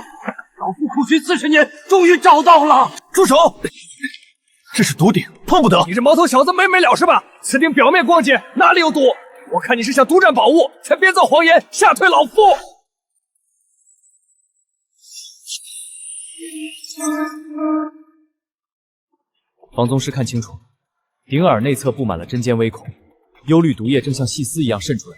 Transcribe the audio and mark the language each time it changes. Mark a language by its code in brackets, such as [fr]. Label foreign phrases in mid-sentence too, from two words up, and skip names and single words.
[zh] 老夫苦尋40年，終於找到了。住手！這是毒鼎，碰不得！你這毛頭小子沒了是吧？此鼎表面光潔，哪裡有毒？我看你是想獨佔寶物，才編造謊言嚇退老夫。房宗師看清楚，鼎耳內側布滿了針尖微孔，幽綠毒液正像細絲一樣滲出來。